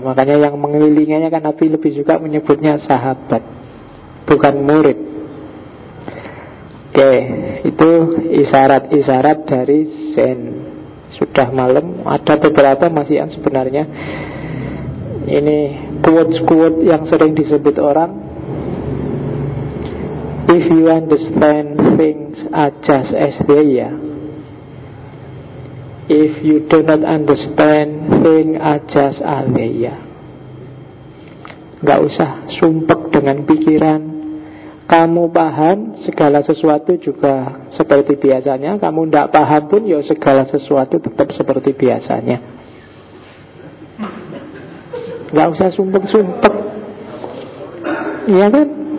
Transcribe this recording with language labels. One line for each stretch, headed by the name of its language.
Indonesian: Makanya yang mengelilinginya kan Nabi lebih suka menyebutnya sahabat, bukan murid. Oke, itu isyarat-isyarat dari Zen. Sudah malam, ada beberapa masih yang sebenarnya. Ini quote-quote yang sering disebut orang.
English: If you understand things are just as they are. If you do not understand things are just as they are.
Indonesian: Gak usah sumpek dengan pikiran. Kamu paham segala sesuatu juga seperti biasanya. Kamu tidak paham pun ya segala sesuatu tetap seperti biasanya. Gak usah sumpek-sumpek. Iya kan?